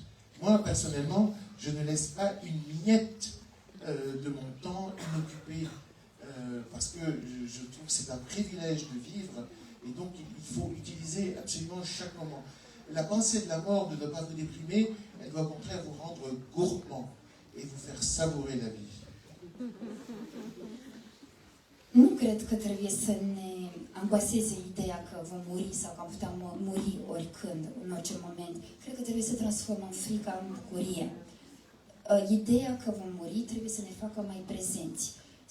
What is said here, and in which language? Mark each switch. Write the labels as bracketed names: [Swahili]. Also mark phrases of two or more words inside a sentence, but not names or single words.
[French] Moi, personnellement, je ne laisse pas une miette de mon temps inoccupé, parce que je trouve que c'est un privilège de vivre, et donc il faut utiliser absolument chaque moment. La pensée de la mort ne doit pas vous déprimer, elle doit au contraire vous rendre gourmand et vous faire savourer la vie. [Romanian] Nu cred că trebuie să ne angoaseze ideea că vom muri sau că am putea muri oricând, în orice moment. Cred că trebuie să transformăm frica în bucurie. Ideea că vom muri trebuie să ne facă mai prezenți.